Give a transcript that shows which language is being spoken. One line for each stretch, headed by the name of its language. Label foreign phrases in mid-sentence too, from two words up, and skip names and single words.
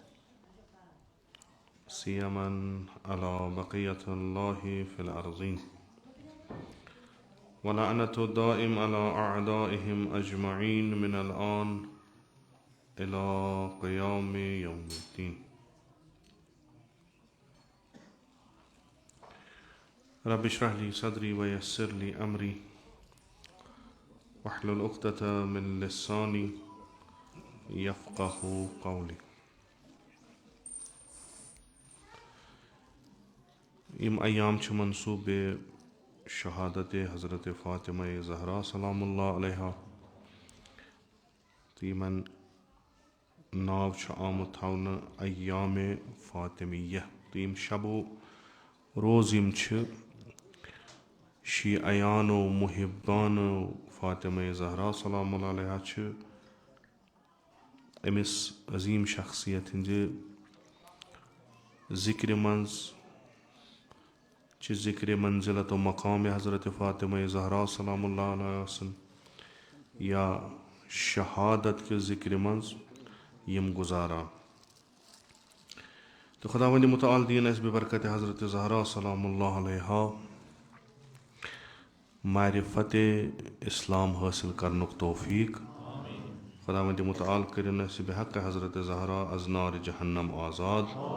Arabic: سيما على بقية الله في الأرضين ولعنة الدائم على أعدائهم أجمعين من الآن إلى قيام يوم الدين. رب اشرح لي صدري ويسر لي أمري واحلل عقدة من لساني يفقه قولي.
Kashmiri: یم ایام چھ منصوب شہادت حضرت فاطمہ زہرا
Arabic: سلام اللہ علیہا
Kashmiri: تو یمن ناو چھ آمت تھاونہ ایام فاطمیہ تو یم شب و روز یم چھ شیعیان و محبان فاطمہ زہرا
Arabic: سلام اللہ علیہا
Kashmiri: چھ امس عظیم شخصیت ہند ذکر منز چھ ذکر منزلت و مقام حضرت فاطمہ زہرا
Arabic: سلام اللہ علیہ وسلم
Kashmiri: یا شہادت کے ذکر منز یم گزارا تو خداوند متعال دین اس ببرکت حضرت زہرا
Arabic: سلام اللہ علیہا
Kashmiri: معرفت اسلام حاصل کرنک توفیق. خداوند متعال کرن اس بحق حضرت زہرا
Persian: از نار جہنم
Kashmiri: آزاد.